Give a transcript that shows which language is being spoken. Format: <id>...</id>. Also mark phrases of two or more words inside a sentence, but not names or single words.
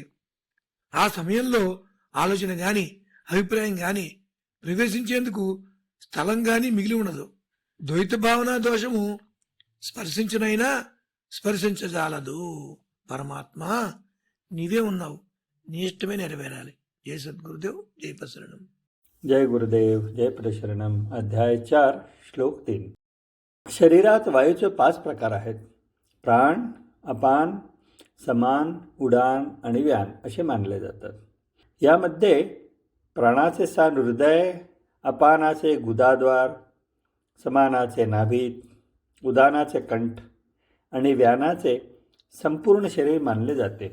<te>ఆ సమయంలో ఆలోచన గాని అభిప్రాయం గాని ప్రవేశించేందుకు స్థలం గాని మిగిలి ఉండదు. ద్వైత భావన దోషము స్పర్శించినైనా స్పర్శించజాలదు. పరమాత్మ నీవే ఉన్నావు, నీ ఇష్టమే నెరవేరాలి. జై సద్గురుదేవ్, జై ప్రసరణం.</te> <mr>जय गुरुदेव, जय प्रशरणम. अध्याय 4, श्लोक 3. शरीरात वायूचे 5 प्रकार आहेत. प्राण, अपान, समान, उडान आणि व्यान असे मानले जातात. यामध्ये प्राणाचे स्थान हृदय, अपानाचे गुदाद्वार, समानाचे नाभीत, उदानाचे कंठ आणि व्यानाचे संपूर्ण शरीर मानले जाते.</mr>